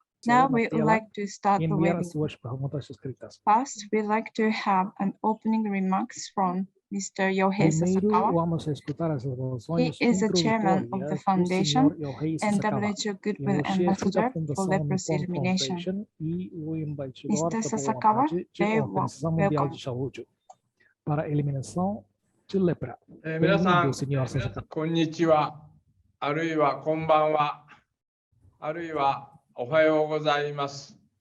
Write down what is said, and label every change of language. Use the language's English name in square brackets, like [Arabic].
[English] Now we would like to start the webinar. First, we'd like to have an opening remarks from Mr. Yohei Sasakawa. He is the chairman of the foundation and WHO Goodwill Ambassador for Leprosy Elimination. Mr. Sasakawa, very welcome. [Portuguese] Para eliminação de lepra. [Japanese] 皆さん、こんにちは、あるいはこんばんは、あるいはおはようございます。